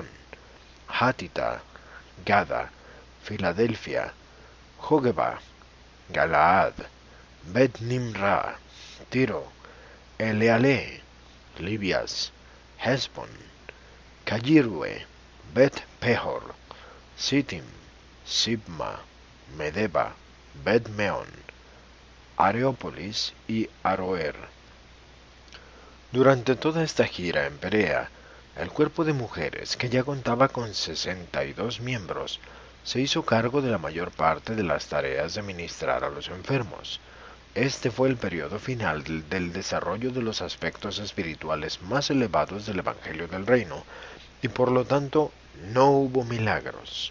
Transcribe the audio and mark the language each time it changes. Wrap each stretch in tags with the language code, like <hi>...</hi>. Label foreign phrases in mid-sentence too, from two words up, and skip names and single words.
<es>Hátita, Gada, Filadelfia, Jogeba, Galaad, Bet Nimra, Tiro, Eleale, Libias, Hesbon, Cayirue, Bet Pehor, Sittim, Sibma, Medeba, Bet Meon, Areópolis y Aroer. Durante toda esta gira en Perea, el cuerpo de mujeres, que ya contaba con 62 miembros, se hizo cargo de la mayor parte de las tareas de ministrar a los enfermos. Este fue el periodo final del desarrollo de los aspectos espirituales más elevados del Evangelio del Reino, y por lo tanto no hubo milagros.</es>